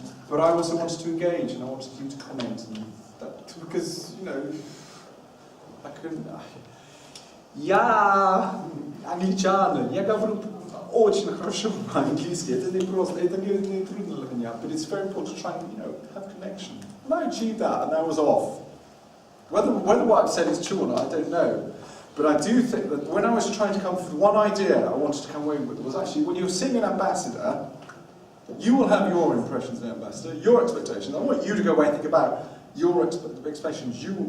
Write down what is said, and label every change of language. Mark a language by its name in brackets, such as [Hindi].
[English] But I also wanted to engage, and I wanted you to comment, and that, because, you know, I couldn't... [Russian] Я англичанин, я говорю очень хорошо по-английски, это не просто, это не трудно для меня, [English] but it's very important to try and, you know, have connection. And I achieved that, and I was off. Whether what I've said is true or not, I don't know. But I do think that when I was trying to come up with one idea I wanted to come away with was actually, when you're seeing an ambassador, you will have your impressions of the ambassador, your expectations. I want you to go away and think about your expectations.